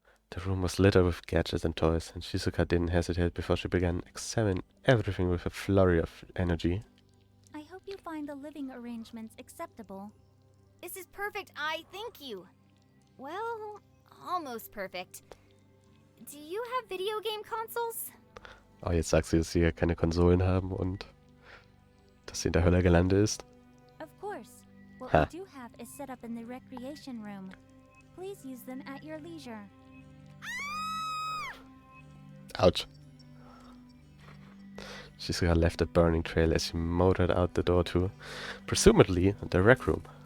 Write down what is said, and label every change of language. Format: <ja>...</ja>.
<en>The room was littered with gadgets and toys, and Shizuka didn't hesitate before she began examining everything with a flurry of energy. I hope you find the living arrangements acceptable. This is perfect, thank you. Well, almost perfect. Do you have video game consoles?</en> <de>Oh, jetzt sagt sie, dass sie ja keine Konsolen haben und dass sie in der Hölle gelandet ist.</de> <en>Of course. What Huh. we do have is set up in the recreation room. Please use them at your leisure. Ouch. Shizuka left a burning trail as she motored out the door to, presumably, the rec room.</en>